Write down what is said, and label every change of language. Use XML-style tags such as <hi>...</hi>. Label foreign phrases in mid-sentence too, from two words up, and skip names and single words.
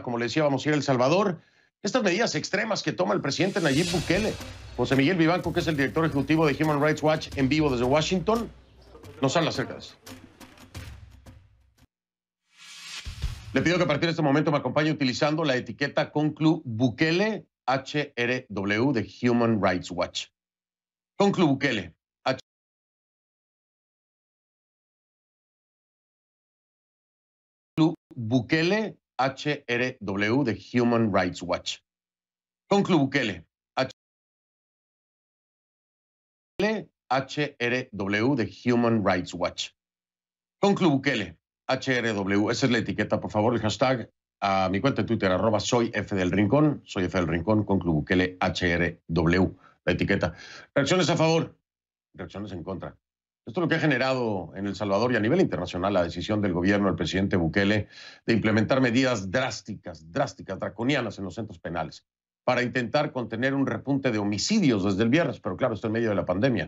<es>Como le decía, vamos a ir a El Salvador. Estas medidas extremas que toma el presidente Nayib Bukele. José Miguel Vivanco, que es el director ejecutivo de Human Rights Watch, en vivo desde Washington, nos habla acerca de eso. Le pido que a partir de este momento me acompañe utilizando la etiqueta Conclu Bukele HRW de Human Rights Watch. Conclu Bukele. Bukele HRW de Human Rights Watch. Conclu Bukele HRW de Human Rights Watch. Conclu Bukele HRW. Esa es la etiqueta, por favor, el hashtag a mi cuenta de Twitter, @soyfdelrincón, soy F del Rincón, Conclu Bukele HRW, la etiqueta. Reacciones a favor, reacciones en contra. Esto es lo que ha generado en El Salvador y a nivel internacional la decisión del gobierno del presidente Bukele de implementar medidas drásticas, draconianas en los centros penales para intentar contener un repunte de homicidios desde el viernes, pero claro, esto en medio de la pandemia.</es>